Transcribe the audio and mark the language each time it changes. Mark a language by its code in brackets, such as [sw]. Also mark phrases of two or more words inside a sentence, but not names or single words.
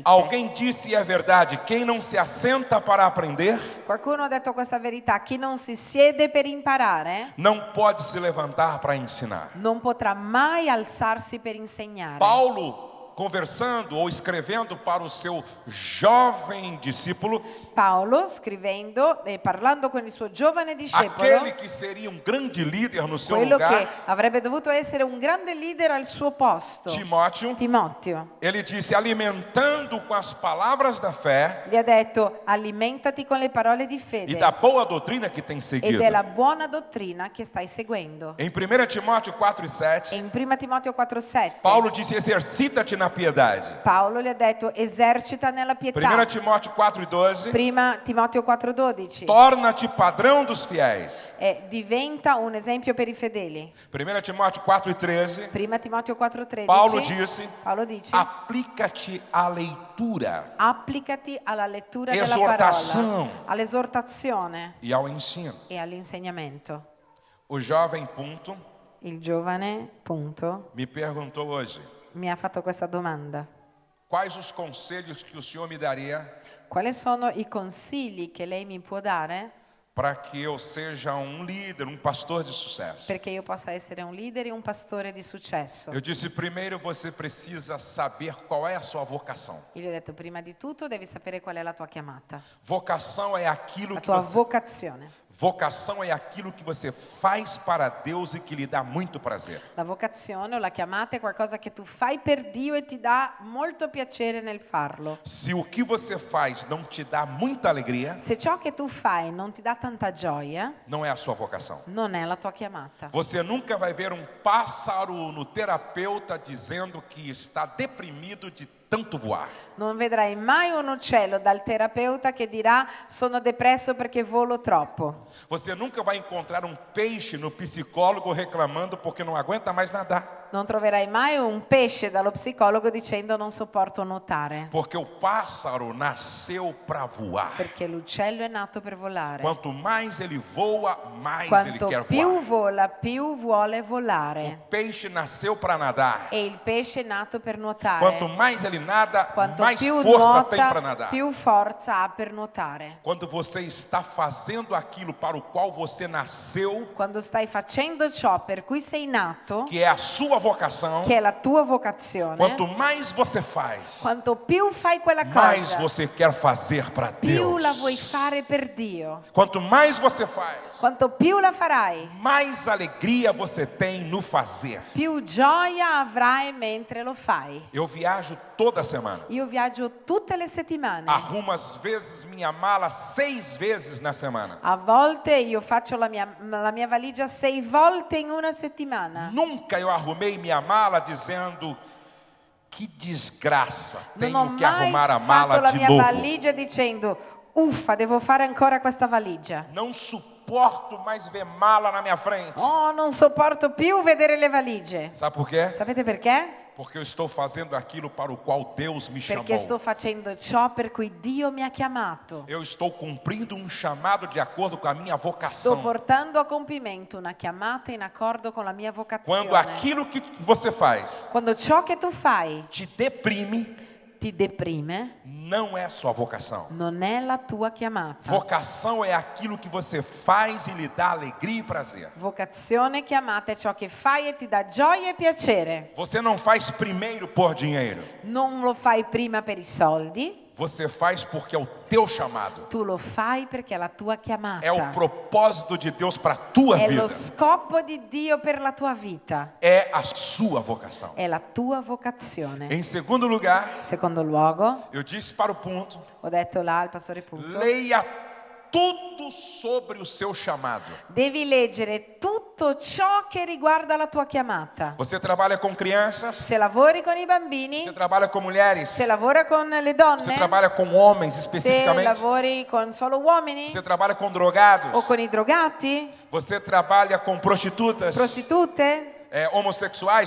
[pt] Alguém disse e é verdade, quem não se assenta para aprender, [it] Qualcuno ha detto questa verità: chi non si siede per imparare [pt] não pode se levantar para ensinar. [it] non potrà mai alzarsi per insegnare. [pt] Paulo, conversando ou escrevendo para o seu jovem discípulo, [it] Paolo, scrivendo e parlando con il suo giovane discepolo, [pt] aquele que seria um grande líder no seu [it] quello [pt] lugar, [it] che avrebbe dovuto essere un grande leader al suo posto, [pt] Timóteo, [it] Timoteo, [pt] ele disse, alimentando com as palavras da fé [it] gli ha detto: alimentati con le parole di [pt] e [it] fede [pt] da boa doutrina que tem [it] e [pt] seguido. [it] della buona dottrina che stai seguendo. [pt] Em 1 Timóteo 4:7, [it] E in 1 Timoteo 4,7 [pt] Paulo disse, exercita-te na piedade. [it] Paolo gli ha detto: esercita nella pietà. [pt] 1 Timóteo 4:12, [it] Prima Timoteo 4,12 [pt] torna-te padrão dos fiéis. [it] diventa un esempio per i fedeli. [pt] 1 Timóteo 4:13, [it] Prima Timoteo 4,13 Paolo dice, [pt] applica-te à leitura [it] applicati alla lettura della [pt] Esortação. [it] parola, all'esortazione [pt] e ao ensino. [it] e all'insegnamento. [pt] O jovem punto [it] Il giovane, punto, [pt] me perguntou hoje, [it] mi ha fatto questa domanda: [pt] quais os conselhos que o Senhor me daria [it] quali sono i consigli che lei mi può dare [pt] para que eu seja um líder, um pastor de sucesso? [it] perché io possa essere un leader e un pastore di successo? [pt] Eu disse, primeiro você precisa saber qual é a sua vocação. [it] Io gli ho detto: prima di tutto devi sapere qual è la tua chiamata, [pt] Vocação é aquilo [it] la [pt] que [it] tua [pt] você [it] vocazione. [pt] Vocação é aquilo que você faz para Deus e que lhe dá muito prazer. [it] La vocazione o la chiamata è qualcosa che tu fai per Dio e ti dà molto piacere nel farlo. [pt] Se o que você faz não te dá muita alegria, [it] Se ciò che tu fai non ti dà tanta gioia, [pt] não é a sua vocação. [it] non è la tua chiamata. [pt] Você nunca vai ver um pássaro no terapeuta dizendo que está deprimido de tanto voar. [it] Non vedrai mai un uccello dal terapeuta che dirà: sono depresso perché volo troppo. [pt] Você nunca vai encontrar um peixe no psicólogo reclamando porque não aguenta mais nadar. [it] Non troverai mai un pesce dallo psicologo dicendo: non sopporto nuotare. [pt] Porque o pássaro nasceu para voar. [it] Perché l'uccello è nato per volare. [pt] Quanto mais ele voa, mais ele [it] Quanto [pt] quer [it] più [pt] voar. [it] vola, più vuole volare. [pt] O peixe nasceu para nadar. [it] E il pesce è nato per nuotare. [pt] Quanto mais ele nada, [it] Quanto [pt] mais [it] più [pt] força tem para [it] nuota, [pt] nadar. [it] più forza ha per nuotare. [pt] Quando você está fazendo aquilo para o qual você nasceu, [it] Quando stai facendo ciò per cui sei nato, [pt] que é a sua vocação, [it] che è la tua vocazione, [pt] quanto mais você faz, [it] quanto più fai quella [pt] mais [it] cosa, [pt] você quer fazer para [it] più [pt] Deus. [it] la vuoi fare per Dio. [pt] Quanto mais você faz, [it] Quanto più la farai, [pt] mais alegria você tem no fazer. [it] più gioia avrai mentre lo fai. [pt] Eu viajo toda semana. [it] Io viaggio tutte le settimane. [pt] Arrumo às vezes minha mala 6 vezes na semana. [it] A volte io faccio la mia valigia 6 volte in una settimana. [pt] Nunca eu arrumei minha mala dizendo que desgraça, [it] Non ho [pt] tenho que [it] mai [pt] arrumar a [it] fatto [pt] mala [it] la [pt] de [it] mia [pt] novo. [it] valigia dicendo: uffa, devo fare ancora questa valigia. [pt] Não suporto mais ver mala na minha frente. [it] Oh, non sopporto più vedere le valigie. [pt] Sabe por quê? [it] Sapete perché? [pt] Porque eu estou fazendo aquilo para o qual Deus me chamou. [it] Perché sto facendo ciò per cui Dio mi ha chiamato. [pt] Eu estou cumprindo um chamado de acordo com a minha [it] Sto [pt] vocação. [it] portando a compimento una chiamata in accordo con la mia vocazione. [pt] Quando aquilo que você faz [it] Quando ciò che tu fai [pt] te deprime, [it] ti deprime, [pt] não é sua vocação. [it] non è la tua chiamata. [pt] Vocação é aquilo que você faz e lhe dà alegria e prazer. [it] Vocazione, chiamata è ciò che fai e ti dà gioia e piacere. [pt] Você não faz primeiro por dinheiro. [it] Non lo fai prima per i soldi, [pt] Você faz porque é o teu chamado. [it] tu lo fai perché è la tua chiamata. [pt] É o propósito de Deus para a tua [it] È [pt] vida. [it] lo scopo di Dio per la tua vita. [pt] É a sua vocação. [it] È la tua vocazione. [pt] Em segundo lugar, [it] Secondo luogo, [pt] eu disse para o ponto, [it] ho detto là al pastore Punto, [pt] leia tudo sobre o seu chamado. [it] devi leggere tutto ciò che riguarda la tua chiamata. [pt] Você trabalha com crianças, [it] Se lavori con i bambini, [pt] você trabalha com mulheres, [it] se lavora con le [pt] você [it] donne, [pt] trabalha com homens [it] se [pt] especificamente, [it] lavori con solo uomini [pt] você trabalha com drogados, [it] o con i drogati, [pt] você trabalha com prostitutas, [it] prostitute, [pt] homossexuais,